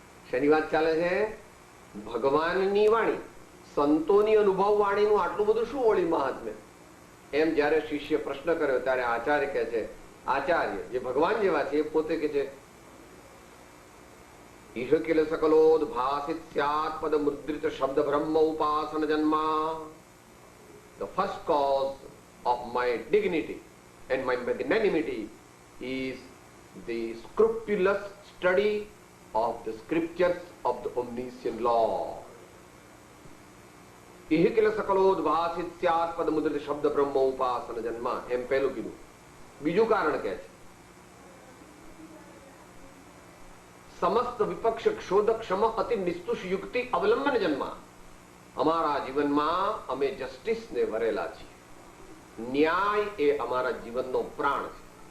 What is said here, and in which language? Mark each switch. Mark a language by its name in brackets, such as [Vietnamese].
[Gujarati] શેની વાત ચાલે છે? ભગવાનની વાણી, સંતોની અનુભવ વાણીનું આટલું બધું શું વળી મહાત્મ્ય? એમ જયારે શિષ્ય પ્રશ્ન કર્યો ત્યારે આચાર્ય કહે છે, આચાર્ય જે ભગવાન જેવા છે એ પોતે કે છે [Sanskrit] ઇહ કિલ સકલોદ્ભાસિત સ્યાત પદ મુદ્રિત શબ્દ બ્રહ્મ ઉપાસન જન્મા. [English] The first cause of my dignity and my magnanimity is the scrupulous study of the scriptures of the omniscient Lord. [Sanskrit] ઇહ kill સકલોદ્ભાસિત સ્યાત પદ મુદ્રિત શબ્દ બ્રહ્મ ઉપાસન જન્મા. [Gujarati] એમ પહેલું કીધું. બીજું કારણ કે છે [Sanskrit] સમસ્ત વિપક્ષ ક્ષોધ ક્ષમ અતિ નિસ્તુષ યુક્તિ અવલંબન જન્મા. [Gujarati] અમારા જીવનમાં અમે જસ્ટિસને વરેલા છીએ. ન્યાય એ અમારા જીવનનો પ્રાણ છે.